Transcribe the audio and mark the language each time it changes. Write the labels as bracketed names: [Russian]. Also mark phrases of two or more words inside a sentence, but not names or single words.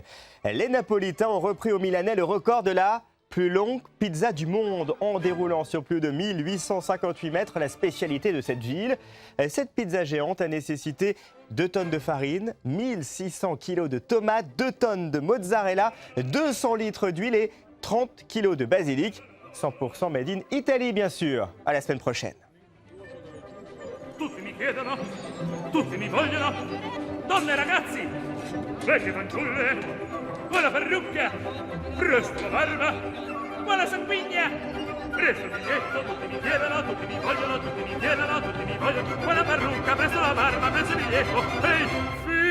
[French] Les Napolitains ont repris au Milanais le record de la plus longue pizza du monde en déroulant sur plus de 1858 mètres la spécialité de cette ville. Cette pizza géante a nécessité 2 tonnes de farine, 1600 kilos de tomates, 2 tonnes de mozzarella, 200 litres d'huile et 30 kilos de basilic. [English] 100% made in Italy, [French] bien sûr. À la semaine prochaine. [Italian] Tutti mi chiedono, tutti mi vogliono, donne e ragazzi, vecchie fanciulle, buona parrucca, presto la barba, buona sanguigna, presto il biglietto, tutti mi chiedono, tutti mi vogliono, tutti mi chiedono, tutti mi vogliono, buona parrucca, presto la barba, presto il biglietto, ehi!